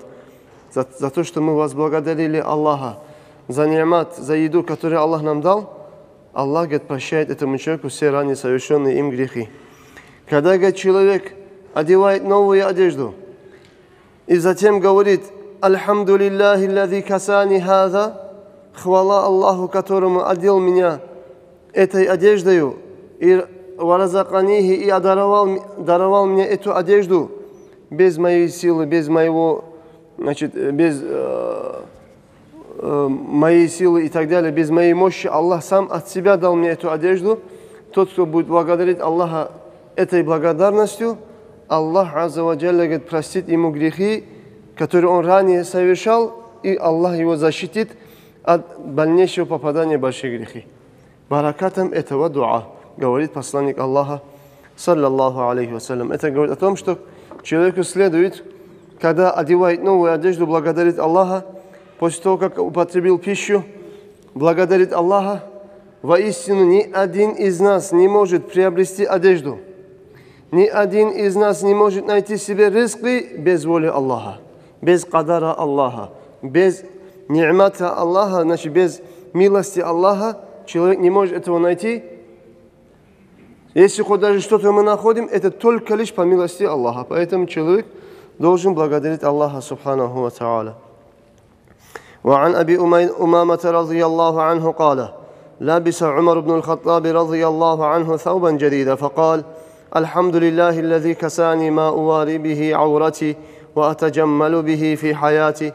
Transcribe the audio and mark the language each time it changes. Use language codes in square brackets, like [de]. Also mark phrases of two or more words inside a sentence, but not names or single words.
[ru] За то, что мы возблагодарили Аллаха за ни'мат, за еду, которую Аллах нам дал. Аллах, говорит, прощает этому человеку все ранее совершенные им грехи. Когда, говорит, человек одевает новую одежду и затем говорит: [ar] «الحمد لله الذي كساني هذا», [ru] хвала Аллаху, которому одел меня этой одеждою, и варазаканихи, и даровал мне эту одежду без моей силы, без моего, без моей силы и так далее, без моей мощи. Аллах сам от себя дал мне эту одежду. Тот, кто будет благодарить Аллаха этой благодарностью, [ar] الله عز وجل, [ru] говорит, простит ему грехи, которые он ранее совершал, и Аллах его защитит от дальнейшего попадания в большие грехи. Баракатом этого дуа, говорит посланник Аллаха, [ar] صلى الله عليه وسلم. [ru] Это говорит о том, что человеку следует, когда одевает новую одежду, благодарит Аллаха, после того, как употребил пищу, благодарит Аллаха. Воистину, ни один из нас не может приобрести одежду. Ни один из нас не может найти себе ризки без воли Аллаха, без кадара Аллаха, без ни'мата Аллаха, без милости Аллаха. Человек не может этого найти. Если хоть даже что-то мы находим, это только лишь по милости Аллаха. Поэтому человек должен благодарить Аллаха [ar] سبحانه وتعالى. وعن أبي أمامة رضي الله عنه قال: لبس عمر بن الخطاب رضي الله عنه ثوبا جديدا فقال: الحمد لله الذي كساني ما أواري به عورتي وأتجمل به في حياتي.